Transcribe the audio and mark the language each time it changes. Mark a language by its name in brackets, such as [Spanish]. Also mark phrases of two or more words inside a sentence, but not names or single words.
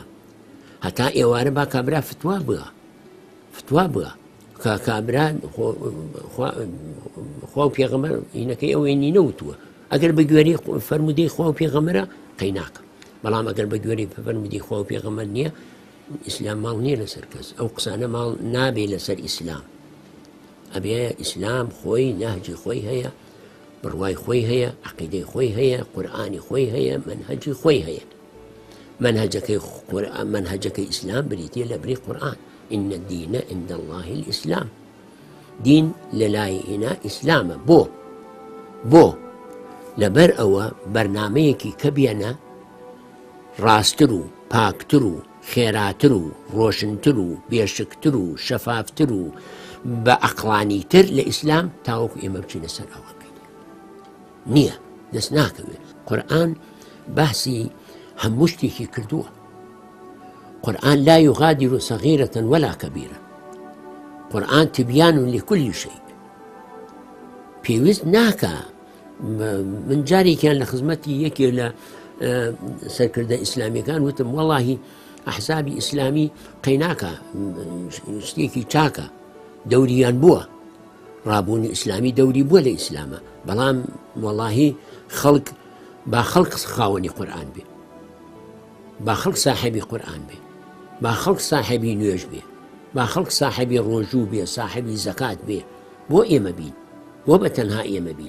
[Central Kurdish] هەتا ئێوارە با کابرا فتوا بگە کە کابرا خوا و پێغەمبەر ئینەکەی ئەوەی نینەوتووە، ئەگەر بە گوێرەی فەرمودەی خوا و پێغەمبەرە قەی ناکەم، بەڵام ئەگەر بە گوێرەی فەرمودەی خوا و پێغەمبەر نییە ئیسلام ماڵ نییە لەسەر کەس، ئەو قسانە ماڵ نابێ لەسەر ئیسلام. ئەبێ ئیسلام خۆی نەهجی خۆی هەیە، بڕوای خۆی هەیە، عەقیدەی خۆی هەیە، قورئانی خۆی هەیە، منهەجی خۆی هەیە. منهەجەکەی ئیسلام بریتیە لە بری قورئان. [Arabic] ئین الدینە عند الله الئیسلام، [Central Kurdish] دین لەلای هێنا ئیسلامە. بۆ لەبەر ئەوە بەرنامەیەکی کە بێنە ڕاستتر و پاکتر و خێراتر و ڕۆشنتر و بێشکتر و شەفافتر و بە عەقڵانیتر لە ئیسلام تاوەکو ئێمە بچینە سەر ئەوەکەی نییە، دەست ناکەوێت. قورئان باسی هەموو شتێکی کردووە. [Arabic] قورئان لا یغادر صغیرة ولا کەبیرە. قورئان تبیان لكل شيء. [Central Kurdish] پێویست ناکە. من جارێکیان لە خزمەتی یەکێ لە سەرکردە ئیسلامیەکان وتم وەڵاهی ئەحزابی ئیسلامی قەیناکە شتێکی چاکە، دەوریان بووە، ڕابوونی ئیسلامی دەوری بووە لە ئیسلامە، بەڵام وەڵاهی با خەڵک خاوەنی قورئان بێ، با خەڵک ساحێبی قورئان بێ، با خەڵک ساحێبی نوێژ بێ، با خەڵک ساحێبی ڕۆژوو بێ، ساحێبی زەکات بێ، بۆ ئێمە بین، بۆ بەتەنها ئێمە بین.